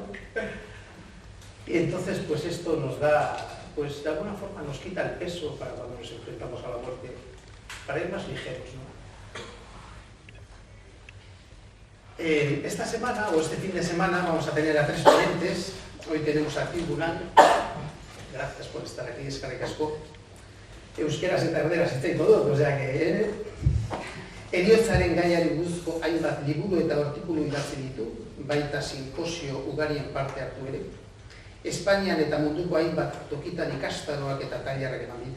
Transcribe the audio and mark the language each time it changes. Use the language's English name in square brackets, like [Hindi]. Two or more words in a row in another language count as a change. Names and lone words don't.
[Spanish] Y entonces esto nos da, de alguna forma nos quita el peso para cuando nos enfrentamos a la muerte, para ir más ligeros, ¿no? Esta semana, o este fin de semana, vamos a tener a 3 ponentes. Hoy tenemos a Tribunal. Gracias por estar aquí, [Basque] eskerrik asko. Euskeraz eta erderaz hitz egingo dut, [Spanish] osea que [Basque] heriotzaren gaiari buruzko hainbat liburu eta artikulu idatzi ditu, baita sinposio ugarien parte hartu ere. Espainian eta munduko hainbat tokitan ikastaroak eta tailerrak eman ditu.